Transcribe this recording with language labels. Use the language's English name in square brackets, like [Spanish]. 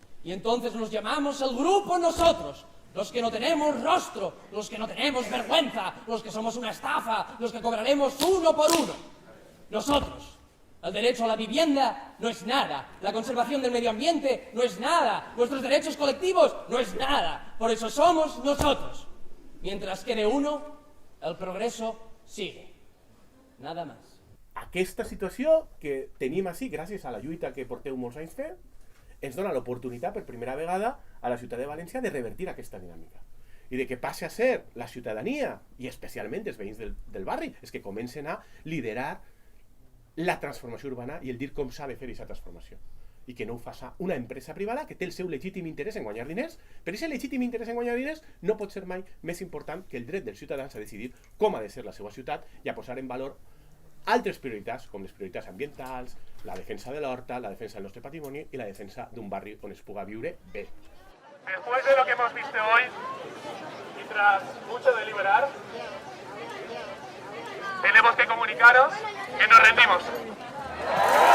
[Spanish] Y entonces nos llamamos el grupo nosotros, los que no tenemos rostro, los que no tenemos vergüenza, los que somos una estafa, los que cobraremos uno por uno. Nosotros. El derecho a la vivienda no es nada, la conservación del medio ambiente no es nada, nuestros derechos colectivos no es nada. Por eso somos nosotros. Mientras quede uno, el progreso sigue. Nada más. [Catalan] Aquesta situació que tenim així, gràcies a la lluita que porteu molts anys fent, ens dona l'oportunitat per primera vegada a la ciutat de València de revertir aquesta dinàmica i de que passi a ser la ciutadania, i especialment els veïns del barri, els que comencen a liderar la transformació urbana i el dir com s'ha de fer aquesta transformació. I que no ho faci una empresa privada que té el seu legítim interès en guanyar diners, però aquest legítim interès en guanyar diners no pot ser mai més important que el dret dels ciutadans a decidir com ha de ser la seva ciutat i a posar en valor altres prioritats, com les prioritats ambientals, la defensa de l'horta, la defensa del nostre patrimoni i la defensa d'un barri on es puga viure bé. [Spanish] Después de lo que hemos visto hoy y tras mucho deliberar, tenemos que comunicaros que nos rendimos.